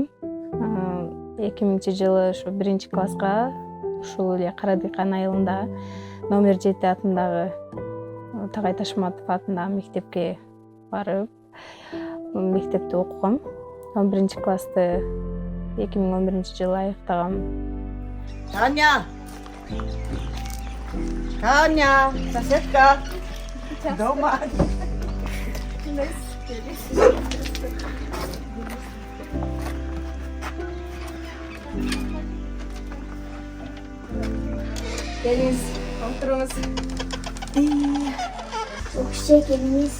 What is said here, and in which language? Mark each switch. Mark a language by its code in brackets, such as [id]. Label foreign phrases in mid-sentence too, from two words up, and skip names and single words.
[ky] 2000 жылы ушу 1-класска ушул эле Кара Дыйкан айылында номер 7 атындагы Tagay Ташматов атындагы мектепке барып, мектепте окугам. 11-классты 2011 жылы аяктагам. [ru] Таня! Таня! Соседка! Дома! [ky] Келиңиз, отуруңуз. Окшо келиңиз.